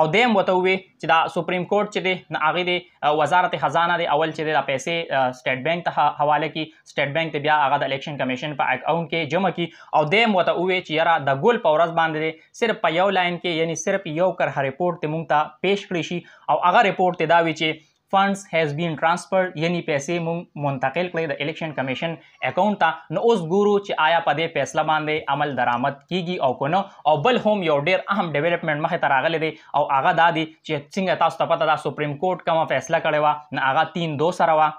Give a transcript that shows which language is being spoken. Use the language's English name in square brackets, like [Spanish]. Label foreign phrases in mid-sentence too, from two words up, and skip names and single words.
[Pashto] او دیم وته وی چې دا سپریم کورټ چې دی هغه د وزارت خزانه دی اول چې د پیسې سټیټ بانک ته حواله کی سټیټ بانک ته بیا هغه د الیکشن کمیشن په اکاونټ کې جمع کی او دیم وته وی چې یاره د ګول په ورځ باندې صرف په یو لاین کې یعنی صرف یو کرخه ریپورت ته مونږ ته پیش کړی شي او هغه ریپورت ته دا وی چې [English] funds has been transferred [Pashto] یعنی پیسې منتقل کړي د الیکشن کمیشن اکاونټ ته. نو اوس ګورو چې آیا په دې فیصله باندې عمل درآمد کیږي او کنه او بل هم یو ډیر اهم ډیولپمنٹ مخه ته راغلی دی او هغه دا دی چې څنګه تاسو ته پته ده سپریم کورټ کومه فیصله کړې وه نه هغه 3-2 سره وه.